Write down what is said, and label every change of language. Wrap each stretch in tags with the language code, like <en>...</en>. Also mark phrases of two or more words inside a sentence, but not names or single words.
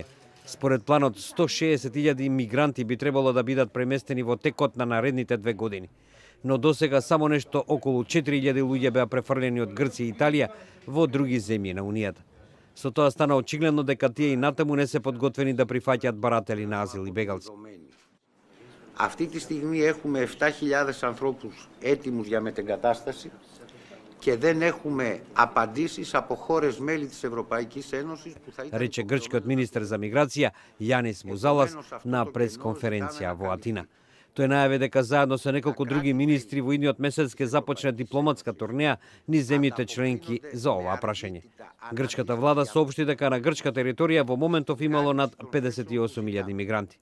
<mk>Според планот, 160.000 мигранти би требало да бидат преместени во текот на наредните 2 години. Но досега само нешто околу 4.000 луѓе беа префрлени од Грција и Италија во други земји на Унијата. Со тоа стана очигледно дека тие и натаму не се подготвени да прифаќаат баратели на азил и бегалци.</mk> <el>Αυτή τη στιγμή έχουμε 7.000 ανθρώπους έτοιμους για μετεγκατάσταση και δεν έχουμε απαντήσεις από χώρες μέλη της Ευρωπαϊκής Ένωσης που θα ήταν...</el> <mk>Рече грчкиот министер за миграција Јанис Музалас на пресконференција во Атина. Тој најави дека заедно со неколку други министри во идниот месец ќе започне дипломатска турнеја низ земјите членки за ова прашање. Грчката влада соопшти дека на грчка територија во моментов имало над 58.000 мигранти.</mk>